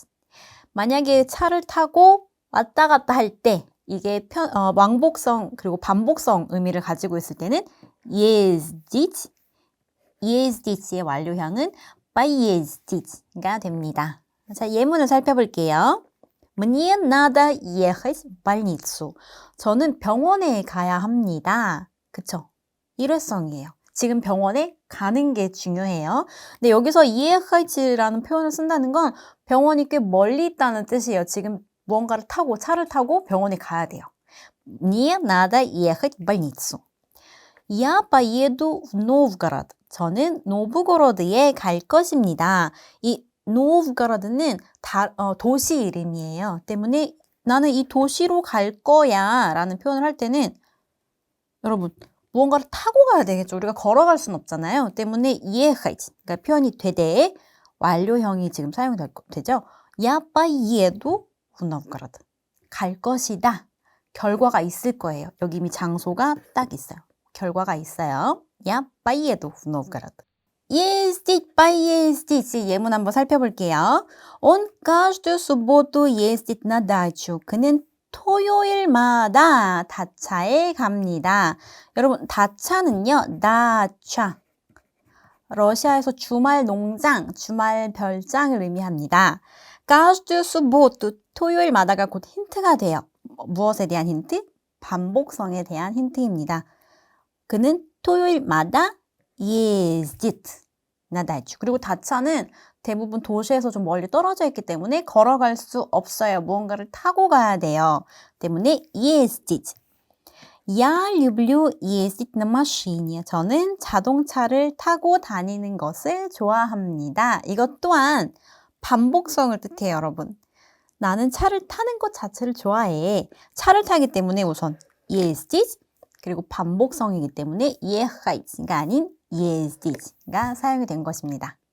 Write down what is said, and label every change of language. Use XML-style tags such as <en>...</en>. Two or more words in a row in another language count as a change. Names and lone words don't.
<ko>만약에 차를 타고 왔다 갔다 할 때 이게 왕복성 그리고 반복성 의미를 가지고 있을 때는</ko> <ru>ездить, ездit</ru> <ko>의 완료형은 поездit가 됩니다. 자, 예문을 살펴볼게요.</ko> <ru>Мне надо ехать в больницу.</ru> <ko>저는 병원에 가야 합니다. 그쵸? 일회성이에요. 지금 병원에 가는 게 중요해요. 근데 여기서 ехат이라는 표현을 쓴다는 건 병원이 꽤 멀리 있다는 뜻이에요. 지금 무언가를 타고 차를 타고 병원에 가야 돼요.</ko> <ru>Мне надо ехать в больницу. Я поеду в Новгород.</ru> <ko>저는 노브고로드에 갈 것입니다. 이 노브고로드는 도시 이름이에요. 때문에 나는 이 도시로 갈 거야 라는 표현을 할 때는 여러분 무언가를 타고 가야 되겠죠. 우리가 걸어갈 수는 없잖아요. 때문에 ехать 그러니까 표현이 되되 완료형이 지금 사용되죠.</ko> <ru>Я поеду в Новгород.</ru> <ko>갈 것이다. 결과가 있을 거예요. 여기 이미 장소가 딱 있어요. 결과가 있어요.</ko> <ru>Я поеду в Новгород. ездить, поездить</ru> <ko>예문 한번 살펴볼게요.</ko> <ru>Он каждую субботу ездит на дачу.</ru> <ko>그는 토요일마다 다차에 갑니다. 여러분 다차는요. 다차. 러시아에서 주말 농장, 주말 별장을 의미합니다.</ko> <ru>каждую субботу</ru> <ko>토요일마다가 곧 힌트가 돼요. 무엇에 대한 힌트? 반복성에 대한 힌트입니다. 그는 토요일마다 ездит.</ko> <ru>на дачу.</ru> <ko>그리고 다차는 대부분 도시에서 좀 멀리 떨어져 있기 때문에 걸어갈 수 없어요. 무언가를 타고 가야 돼요. 때문에 ездить.</ko> <ru>Я люблю ездить на машине.</ru> <ko>저는 자동차를 타고 다니는 것을 좋아합니다. 이것 또한 반복성을 뜻해요, 여러분. 나는 차를 타는 것 자체를 좋아해. 차를 타기 때문에 우선 ездить, 그리고 반복성이기 때문에 ехать,가 아닌 ездить,가 사용이 된 것입니다.</ko>